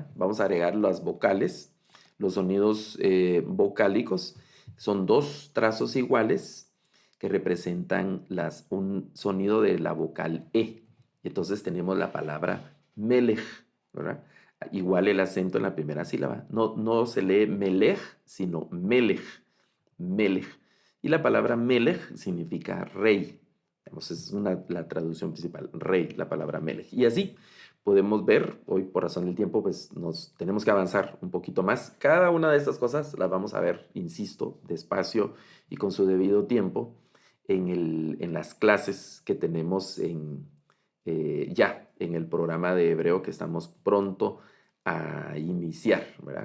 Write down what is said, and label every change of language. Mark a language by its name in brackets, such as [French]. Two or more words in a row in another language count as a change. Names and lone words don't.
[Spanish] Vamos a agregar las vocales, los sonidos vocálicos. Son 2 trazos iguales que representan un sonido de la vocal E. Entonces tenemos la palabra melech, ¿verdad? Igual el acento en la primera sílaba. No se lee melech, sino melech, melech. Y la palabra melech significa rey. Es la traducción principal, rey, la palabra melech. Y así podemos ver, hoy por razón del tiempo, pues nos tenemos que avanzar un poquito más. Cada una de estas cosas las vamos a ver, insisto, despacio y con su debido tiempo en las clases que tenemos ya en el programa de hebreo que estamos pronto a iniciar, ¿verdad?